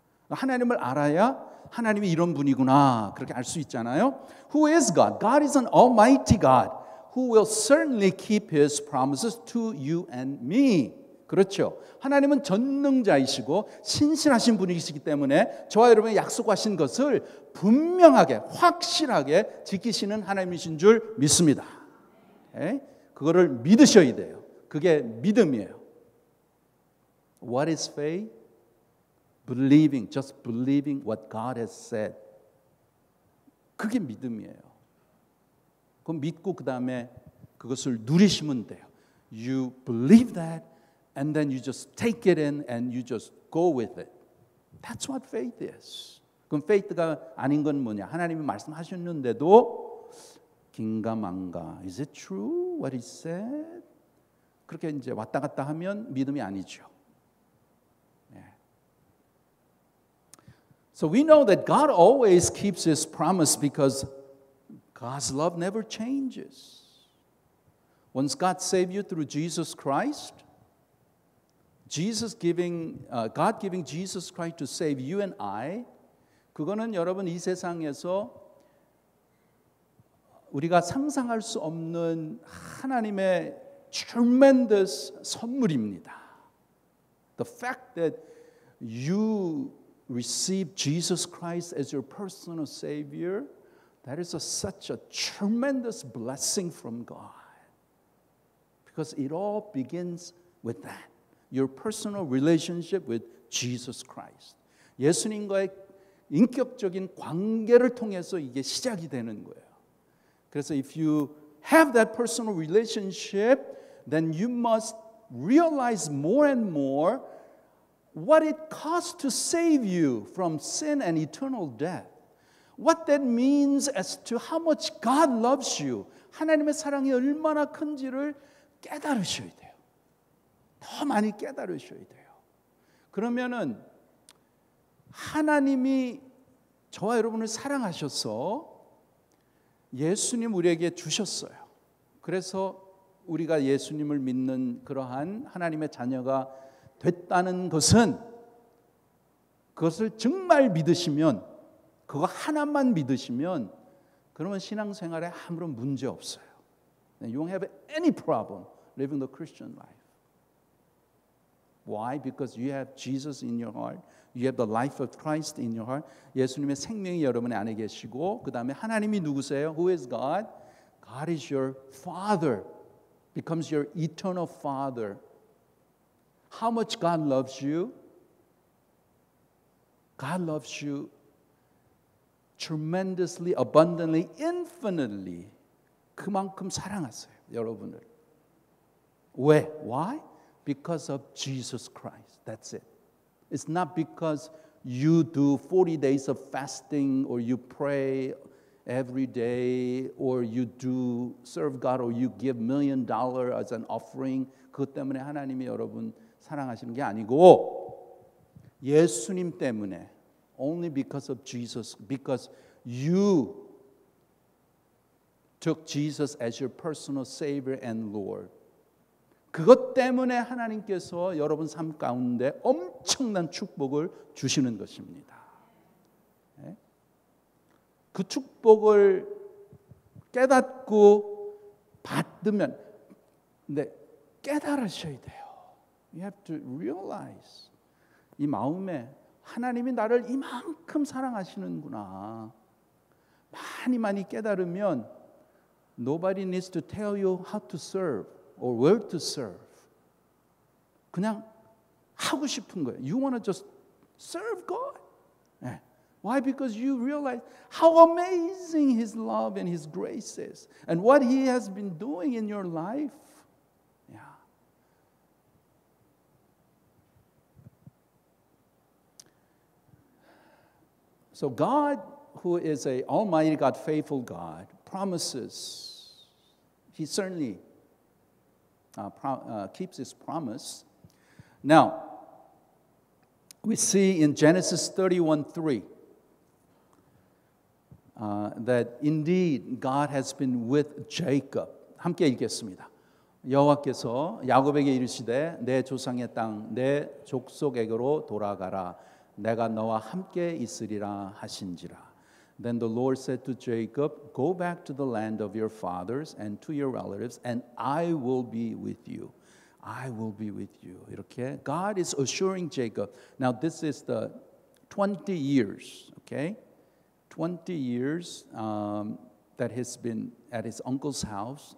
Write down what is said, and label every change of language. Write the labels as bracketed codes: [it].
[ko] 하나님을 알아야 하나님이 이런 분이구나 그렇게 알 수 있잖아요. [en] Who is God? God is an almighty God who will certainly keep His promises to you and me. [ko] 그렇죠. 하나님은 전능자이시고 신실하신 분이시기 때문에 저와 여러분이 약속하신 것을 분명하게 확실하게 지키시는 하나님이신 줄 믿습니다. 네? 그거를 믿으셔야 돼요. 그게 믿음이에요. [en] What is faith? Believing, just believing what God has said. [ko] 그게 믿음이에요. 그럼 믿고 그 다음에 그것을 누리시면 돼요. [en] You believe that and then you just take it in and you just go with it. That's what faith is. [ko] 그럼 faith가 아닌 건 뭐냐? 하나님이 말씀하셨는데도 긴가망가. [en] Is it true what He said? [ko] 그렇게 이제 왔다 갔다 하면 믿음이 아니죠. [en] So we know that God always keeps His promise because God's love never changes. Once God saved you through Jesus Christ, God giving Jesus Christ to save you and I, [ko] 그거는 여러분 이 세상에서 우리가 상상할 수 없는 하나님의 tremendous 선물입니다. [en] The fact that you receive Jesus Christ as your personal Savior, that is such a tremendous blessing from God. Because it all begins with that. Your personal relationship with Jesus Christ. [ko] 예수님과의 인격적인 관계를 통해서 이게 시작이 되는 거예요. [en] 그래서 if you have that personal relationship, then you must realize more and more what it costs to save you from sin and eternal death. What that means as to how much God loves you. [ko] 하나님의 사랑이 얼마나 큰지를 깨달으셔야 돼요. 더 많이 깨달으셔야 돼요. 그러면은 하나님이 저와 여러분을 사랑하셔서 예수님 우리에게 주셨어요. 그래서 우리가 예수님을 믿는 그러한 하나님의 자녀가 됐다는 것은 그것을 정말 믿으시면 그거 하나만 믿으시면 그러면 신앙생활에 아무런 문제 없어요. [en] You won't have any problem living the Christian life. Why? Because you have Jesus in your heart. You have the life of Christ in your heart. [ko] 예수님의 생명이 여러분의 안에 계시고 그 다음에 하나님이 누구세요? [en] Who is God? God is your Father. Becomes your eternal Father. How much God loves you? God loves you tremendously, abundantly, infinitely. [ko] 그만큼 사랑하세요, 여러분을. [en] 왜? Why? Because of Jesus Christ. That's it. It's not because you do 40 days of fasting or you pray every day or you do serve God or you give $1 million as an offering. [ko] 그것 때문에 하나님이 여러분 사랑하시는 게 아니고 예수님 때문에 [en] only because of Jesus, because you took Jesus as your personal Savior and Lord. [ko] 그것 때문에 하나님께서 여러분 삶 가운데 엄청난 축복을 주시는 것입니다. 그 축복을 깨닫고 받으면 근데 깨달으셔야 돼요. [en] You have to realize [ko] 이 마음에 하나님이 나를 이만큼 사랑하시는구나. 많이 깨달으면 [en] nobody needs to tell you how to serve or where to serve. [ko] 그냥 하고 싶은 거예요. [en] You want to just serve God. [ko] 네. [en] Why? Because you realize how amazing His love and His grace is and what He has been doing in your life. Yeah. So God, who is an almighty God, faithful God, promises He certainly keeps his promise. Now, we see in Genesis 31:3 that indeed God has been with Jacob. [ko] 함께 읽겠습니다. 여호와께서 야곱에게 이르시되 내 조상의 땅 내 족속에게로 돌아가라. 내가 너와 함께 있으리라 하신지라. [en] Then the Lord said to Jacob, Go back to the land of your fathers and to your relatives, and I will be with you. I will be with you. 이렇게 God is assuring Jacob. Now this is the 20 years, okay? 20 years that he's been at his uncle's house.